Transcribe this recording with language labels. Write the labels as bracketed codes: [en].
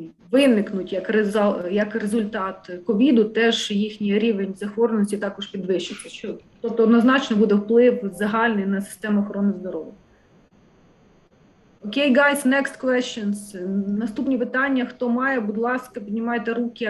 [uk] виникнуть як результат ковіду, теж їхній рівень захворюваності також підвищиться. Тобто однозначно буде вплив загальний на систему охорони здоров'я. [en] Окей, guys, next questions. [uk] Наступні питання, хто має, будь ласка, піднімайте руки.